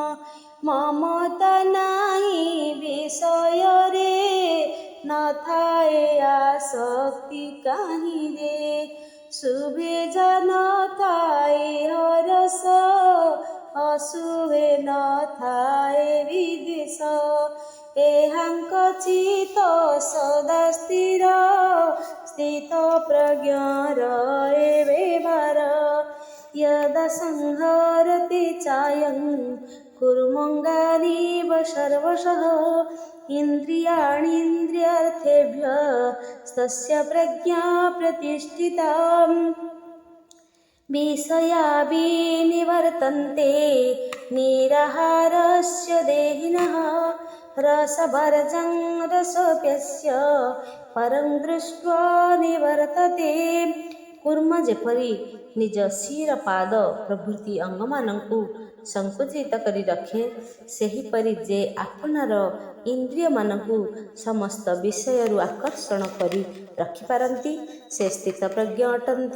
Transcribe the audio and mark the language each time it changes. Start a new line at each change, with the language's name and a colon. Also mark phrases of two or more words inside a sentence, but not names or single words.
Odia: ମମତା ନାହିଁ ବିଷୟରେ ନଥାଏ ଆସକ୍ତି କାହିଁରେ, ଶୁଭେ ନଥାଏ ହରସ, ଅଶୁଭେ ନଥାଏ ବିଦ୍ୱେଷ। ଏହାଙ୍କ ଚିତ୍ତ ସଦା ସ୍ଥିର, ସ୍ଥିତ ପ୍ରଜ୍ଞର ଏ ବ୍ୟବହାର।
Sanskrit: यदा संहरति चायं कुर्मङ्गानीव सर्वशः, इन्द्रियाणीन्द्रियार्थेभ्यस्तस्य प्रज्ञा प्रतिष्ठिता। विषया विनिवर्तन्ते निराहारस्य देहिनः, रसवर्जं रसोऽप्यस्य परं दृष्ट्वा निवर्तते।
Odia: କୁର୍ମ ଯେପରି ନିଜ ଶିର ପାଦ ପ୍ରଭୃତି ଅଙ୍ଗମାନଙ୍କୁ ସଙ୍କୁଚିତ କରି ରଖେ, ସେହିପରି ଯେ ଆପଣାର ଇନ୍ଦ୍ରିୟମାନଙ୍କୁ ସମସ୍ତ ବିଷୟରୁ ଆକର୍ଷଣ କରି ରଖିପାରନ୍ତି, ସେ ସ୍ଥିତପ୍ରଜ୍ଞ ଅଟନ୍ତି।